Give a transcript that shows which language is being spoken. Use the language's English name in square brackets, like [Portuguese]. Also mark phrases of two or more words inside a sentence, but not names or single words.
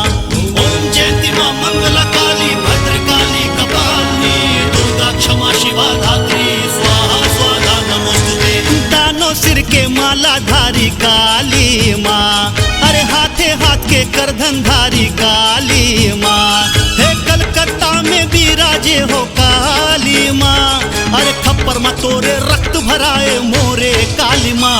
[Sanskrit] ओम जयंती माँ मंगला काली भद्र काली कपालिनी दुर्गा क्षमा शिवा धात्री स्वाहा स्वाहा नमोस्तुते। [Chhattisgarhi] दानों सिर के माला धारी काली माँ, अरे हाथे हाथ के करधन धारी काली माँ। हे कलकत्ता में विराजे हो काली माँ, अरे खप्पर में तोरे रक्त भराए मोरे काली माँ।